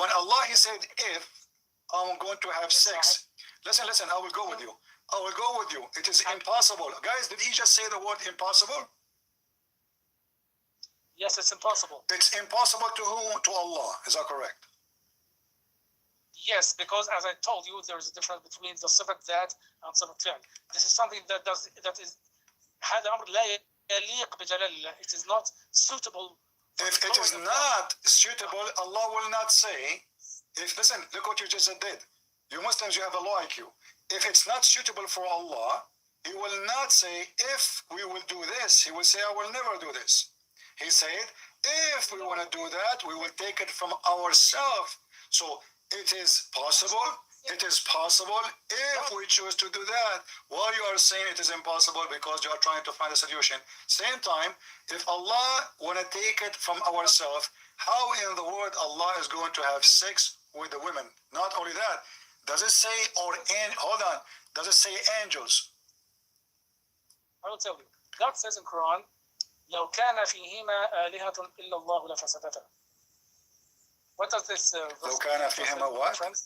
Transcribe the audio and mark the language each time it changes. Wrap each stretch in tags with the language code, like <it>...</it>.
<en>When Allah he said if I'm going to have sex, listen. I will go with you. I will go with you. It is impossible, guys. Did he just say the word impossible? Yes, it's impossible. It's impossible to whom? To Allah. Is that correct? Yes, because as I told you, there is a difference between the sifat that and sifat fi'l. This is something that is</en> <ar>هذا أمر لا يليق بجلال الله.</ar> <en>It is not suitable. If it is not suitable, Allah will not say. Listen, look what you just did. You Muslims, you have a low IQ. If it's not suitable for Allah, He will not say, if we will do this. He will say, I will never do this. He said, if we want to do that, we will take it from ourselves. So it is possible. It is possible if we choose to do that. While you are saying it is impossible because you are trying to find a solution. Same time, if Allah want to take it from ourselves, how in the world Allah is going to have sex with the women? Not only that, does it say hold on? Does it say angels? I will tell you. God says in Quran,</en> <ar>لو كان فيهما آلهة إلا الله لفسدتا.</ar> <en>What does this</en> <ar>لو كان فيهما</ar> <en>what?</en>